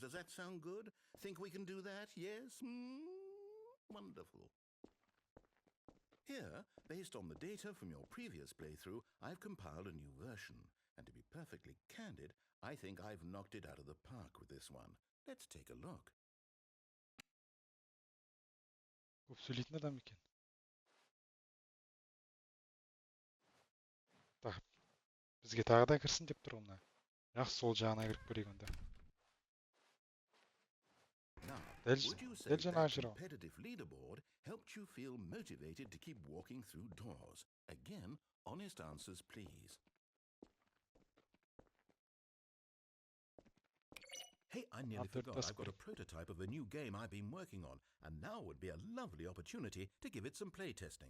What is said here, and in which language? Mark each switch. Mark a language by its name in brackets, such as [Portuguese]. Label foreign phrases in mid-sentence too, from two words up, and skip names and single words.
[English] Does that sound good? Think we can do that? Yes? Wonderful. Here, based on the data from your previous playthrough, I've compiled a new version. And to be perfectly candid, I think I've knocked it out of the park with this one. Let's take a look. [Kazakh] Көп сөйлейтін адам екен. Бізге тағы да кірсін деп тұр мына. Бірақ сол жағына кіріп көрейік онда. Дәл жаңағы жер ғой. [English] Competitive leaderboard helped you feel motivated to keep walking through doors. Again, honest answers, please. Hey, I nearly forgot. I've got a prototype of a new game I've been working on, and now would be a lovely opportunity to give it some play testing.